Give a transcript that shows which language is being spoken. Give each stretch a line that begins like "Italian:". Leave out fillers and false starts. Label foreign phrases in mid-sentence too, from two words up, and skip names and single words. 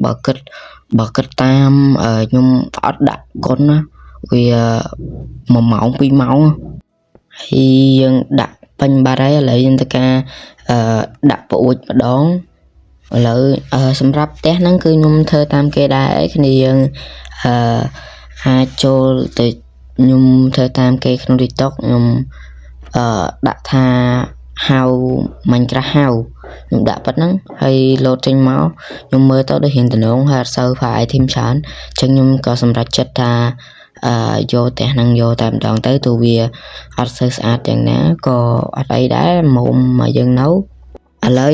Khmer: បើគិតតាមខ្ញុំអត់ដាក់កុនណាវា1ម៉ោង2ម៉ោងហើយយើងដាក់ពេញបាត់ហើយឥឡូវយើងទៅការដាក់ប្រួចម្ដងឥឡូវសម្រាប់ផ្ទះហ្នឹងគឺខ្ញុំធ្វើតាមគេដែរគ្នាយើងអាចចូលទៅខ្ញុំធ្វើតាមគេក្នុង TikTok ខ្ញុំដាក់ថា how Minecraft how ខ្ញុំដាក់ប៉ុណ្ណឹង ហើយ load ចេញមកខ្ញុំមើលទៅដូចរៀងតំណងហើយអត់សូវ
English: file item
Khmer: ច្រើនអញ្ចឹងខ្ញុំក៏សម្រេចចិត្តថាយកផ្ទះហ្នឹងយកតែម្ដងទៅទោះវាអត់សូវស្អាតយ៉ាងណាក៏អត់អីដែរមុំមកយើងនៅឥឡូវ